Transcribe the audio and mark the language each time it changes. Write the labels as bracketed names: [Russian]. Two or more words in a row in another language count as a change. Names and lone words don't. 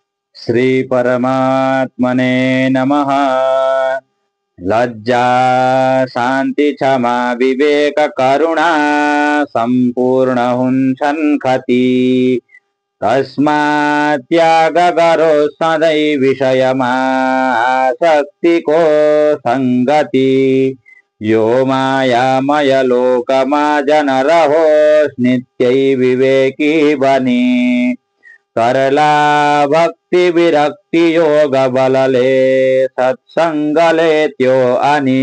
[Sanskrit] श्री परमात्मने नमः। [Nepali] लज्जा शांति क्षमा विवेक करुणा संपूर्ण हुन्छन् खती। तस्मात् त्याग गरो सधैं विषयमा आसक्तिको संगति। यो मायामय लोकमा जन रहोस् नित्यै विवेकी बनी। करला भक्ति विरक्ति योग बलले सत्संगले त्यो अनि।